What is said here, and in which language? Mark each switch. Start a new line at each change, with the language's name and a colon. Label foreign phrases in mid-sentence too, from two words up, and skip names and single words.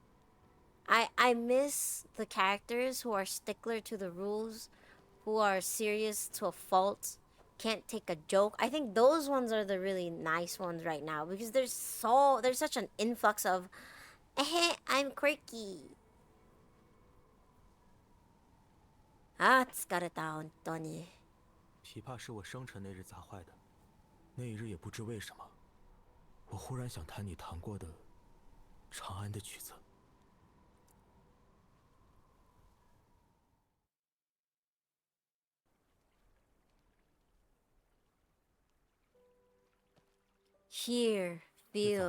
English: I miss the characters who are stickler to the rules, who are serious to a fault, can't take a joke. I think those ones are the really nice ones right now, because there's such an influx of, I'm quirky.
Japanese: あ、疲れた本当に。
Chinese: 琵琶是我生辰那日砸坏的，那一日也不知为什么，我忽然想弹你弹过的《长安》的曲子。
English: Hear, feel,